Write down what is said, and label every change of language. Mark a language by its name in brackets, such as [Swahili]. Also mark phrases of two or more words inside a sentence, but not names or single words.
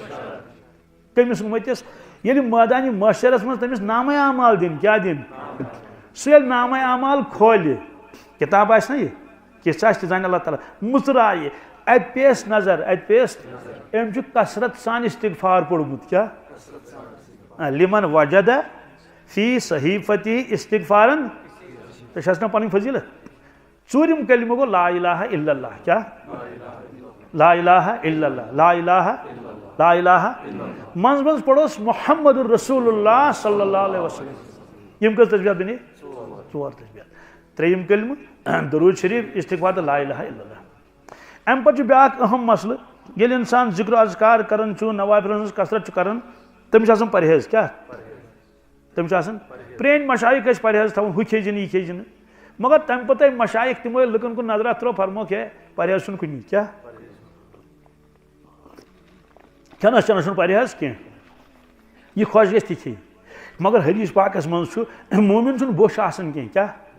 [Kashmiri] کٔمِس اُمتِس ییٚلہِ مٲدانہِ محشرس منٛز تٔمِس نامے اعمال دِنۍ کیٛاہ دِنۍ سُہ ییٚلہِ نامے اعمال کھولہِ کِتاب آسہِ نا یہِ کِژھ آسہِ تہِ زانہِ اللہ تعالیٰ مٕژرایہِ اتہِ پیٚیس نظر اتہِ پیٚیس أمۍ چھُ کثرت سان استغفار پوٚرمُت کیٛاہ [Arabic] لِمن وجد فی صحیفتہِ [Kashmiri] استغفارن ژےٚ چھس نا پنٕنۍ فضیٖلت 4یم کلمہٕ گوٚو [Arabic] لا الہ الا اللہ [Kashmiri] کیٛاہ [Arabic] لا الہ الا اللہ لا الہ لا الہ [Kashmiri] منٛزٕ منٛزٕ پروس [Arabic] محمد رسول اللہ صلی اللہ علیہ وسلم [Kashmiri] یِم کٔژ تسبیحات بنے 4 تسبیحات 3یم کلمہٕ درود شریٖف استغفار تہٕ [Arabic] لا الہ الا اللہ [Kashmiri] امہِ پتہٕ چھُ بیٛاکھ اہم مسلہٕ ییٚلہِ انسان ذِکر اذکار کران چھُ نوافلن ہٕنٛز کثرت چھُ کران تٔمِس چھُ آسان پرہیز کیٛاہ تٔمِس چھُ آسان پرٛٲنۍ مشایخ ٲسۍ پرہیز تھاوان ہُہ کھیٚیہِ زِ نہٕ یہِ کھیٚیہِ زِ نہٕ مگر تمہِ پتہٕ آیہِ مشایخ تِم ٲسۍ لُکن کُن نظرا ترٲو فرموکھ ہے پرہیز چھُنہٕ کُنی کیٛاہ کھٮ۪نس چٮ۪نس چھُنہٕ پرہیز کینٛہہ یہِ خۄش گژھِ تہِ کھیٚیہِ مگر حدیث پاکس منٛز چھُ مومِن چھُنہٕ بوٚچھ آسان کینٛہہ کیٛاہ